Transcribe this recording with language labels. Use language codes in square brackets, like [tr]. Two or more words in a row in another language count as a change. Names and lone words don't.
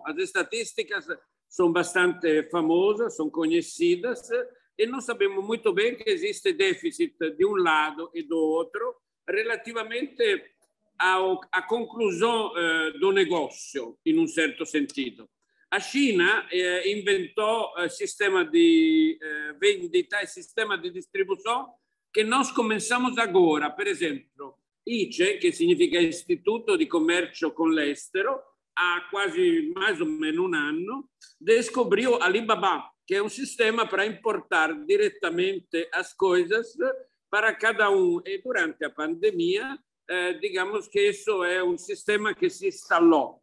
[pt] As estatísticas são bastante famosas, são conhecidas, e nós sabemos muito bem que existe déficit de um lado e do outro relativamente à conclusão do negócio, em um certo sentido. A China inventou sistema de vendita e sistema de distribuição que nós começamos agora. [it] Per esempio, ICE, che significa Istituto di Commercio con l'Estero, [pt] há quase mais ou menos um ano, descobriu Alibaba, que é um sistema para importar diretamente as coisas para cada um. E durante a pandemia, digamos que isso é um sistema que se instalou.